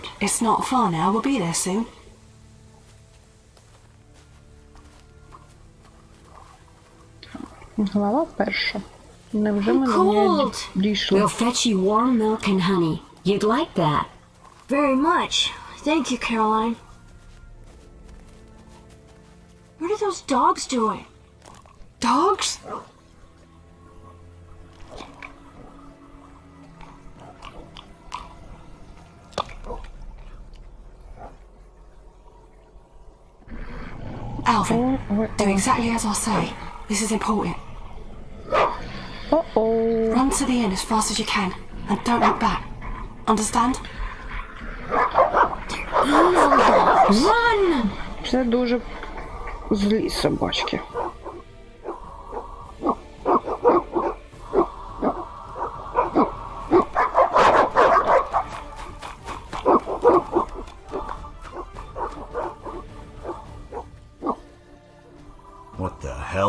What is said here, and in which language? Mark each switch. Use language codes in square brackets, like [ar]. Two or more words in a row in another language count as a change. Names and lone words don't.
[en] It's not far now. We'll be there soon. [uk] Глава перша. Невже ми до неї дійшли? [en] We'll fetch you warm milk and honey. You'd like that. Very much. Thank you, Caroline. What are those dogs doing? Dogs? Alvin, do exactly as I say. This is important. О-оу. Run to the inn as fast as you can, and don't look back. Understand? Evil dogs. Run! [uk] Це дуже злі собачки. [en] What the hell?